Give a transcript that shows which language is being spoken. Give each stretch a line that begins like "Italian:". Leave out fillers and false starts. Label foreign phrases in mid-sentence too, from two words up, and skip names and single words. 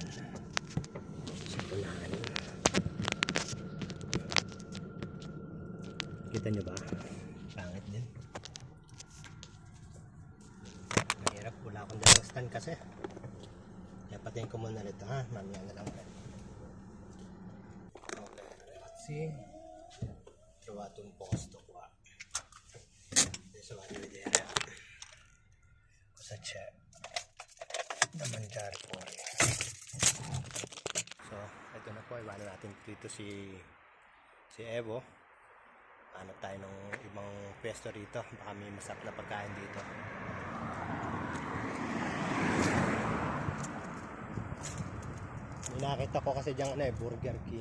Filipino: Simpulan. Kita nyo ba? Pangit din. Mahirap. Wala akong dalang stand kasi. Kaya patayin ko muna nito ha. Mamaya na lang.
English: Okay. Let's see.
Italian: Trovato un posto qua. Adesso vado a vedere cosa c'è da mangiare fuori.
Filipino: So, ito na po. Iwanan natin dito si Evo. Hanap tayo ng ibang pwesto rito. Baka may masarap na pagkain dito. Nakita ko kasi dyan Burger King.